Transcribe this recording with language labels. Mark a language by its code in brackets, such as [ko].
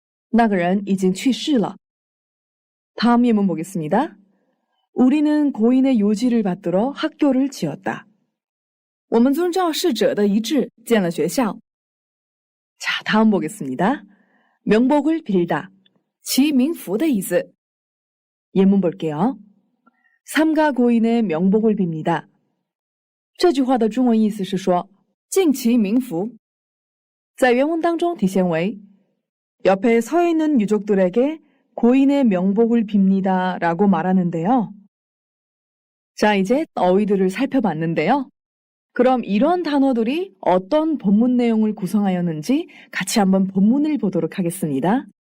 [zh] 那个人已经去世了。 [ko] 다음 예문 보겠습니다. 우리는 고인의 요지를 받들어 학교를 지었다. [zh] 我们遵照逝者的遗志建了学校。 [ko] 자, 다음 보겠습니다. 명복을 빌다, [zh] 祈冥福的意思。 [ko] 예문 볼게요. 삼가 고인의 명복을 빕니다. [zh] 这句话的中文意思是说敬其冥福。在原文当中体现为 [ko] 옆에 서 있는 유족들에게 고인의 명복을 빕니다 라고 말하는데요. 자, 이제 어휘들을 살펴봤는데요. 그럼 이런 단어들이 어떤 본문 내용을 구성하였는지 같이 한번 본문을 보도록 하겠습니다.